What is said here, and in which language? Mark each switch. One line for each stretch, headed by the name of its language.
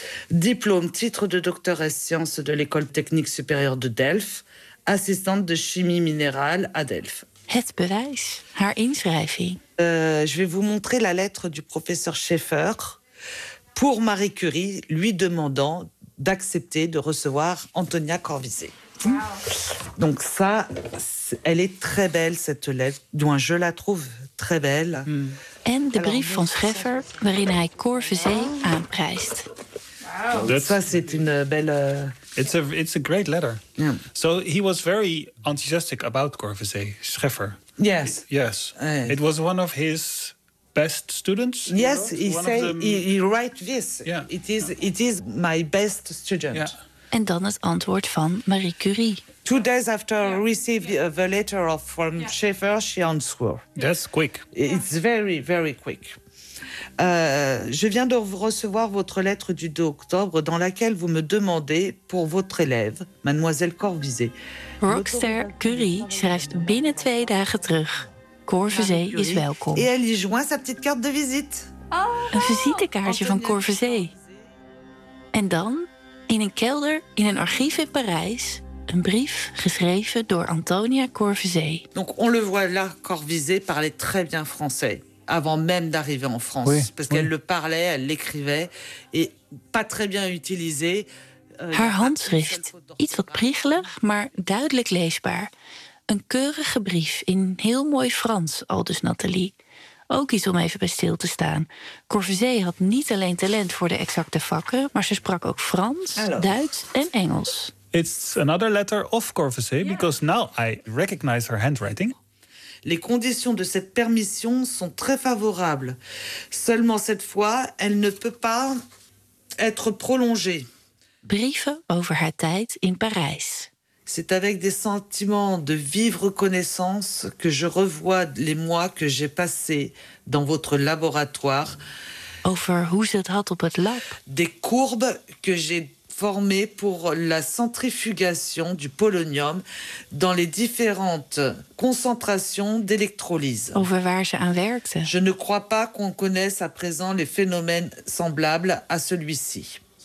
French: Diplôme, titre de docteur en sciences de l'école technique supérieure de Delft. Assistante de chimie minérale à Delft.
Dutch: Het bewijs, haar inschrijving.
French: Je vais vous montrer la lettre du professeur Schaeffer pour Marie Curie, lui demandant d'accepter de recevoir Antonia Corvisée. Wow. Donc ça, elle est très belle, cette lettre, dont je la trouve très belle.
Dutch: En de brief van Schaeffer, waarin hij Corvisée aanprijst.
French: Wow. Ça, c'est une belle...
English: It's a great letter. Yeah. So he was very enthusiastic about Corvisée, Schaeffer. Yes. Yes. It was one of his best students. Yes, he write this. Yeah. It is my best student. Yeah.
Dutch: En dan het antwoord van Marie Curie.
English: 2 days after I received the letter from Schaeffer, she answered. That's quick. It's very, very quick.
French: Je viens de recevoir votre lettre du 2 octobre dans laquelle vous me demandez pour votre élève, mademoiselle Corvisée.
Dutch: Rockstar Curie schrijft binnen 2 dagen terug. Corvisée is welkom.
French: Et elle y joint sa petite carte de visite.
Dutch: Een visitekaartje van Corvisée. En dan, in een kelder, in een archief in Parijs, een brief geschreven door Antonia Corvisée.
French: Donc on le voit là, Corvisée parlait très bien français. Avant même d'arriver en France, oui, parce qu'elle le parlait, elle l'écrivait, et pas très bien utilisé.
Dutch: Haar handschrift, iets wat priegelig, maar duidelijk leesbaar. Een keurige brief in heel mooi Frans, aldus Nathalie. Ook iets om even bij stil te staan. Corvisée had niet alleen talent voor de exacte vakken, maar ze sprak ook Frans,
English: hello,
Dutch: Duits en Engels.
English: It's another letter of Corvisée, because now I recognize her handwriting.
French: Les conditions de cette permission sont très favorables. Seulement cette fois, elle ne peut pas être prolongée.
Dutch: Brieven over haar tijd in Parijs.
French: C'est avec des sentiments de vive reconnaissance que je revois les mois que j'ai passés dans votre laboratoire.
Dutch: Over hoe ze het had op het lab.
French: Des courbes que j'ai formées pour la centrifugation du polonium dans les différentes concentrations d'électrolyse.
Dutch: Over waar ze aan werkte.
French: Je ne crois pas qu'on connaisse à présent les phénomènes semblables à celui-ci.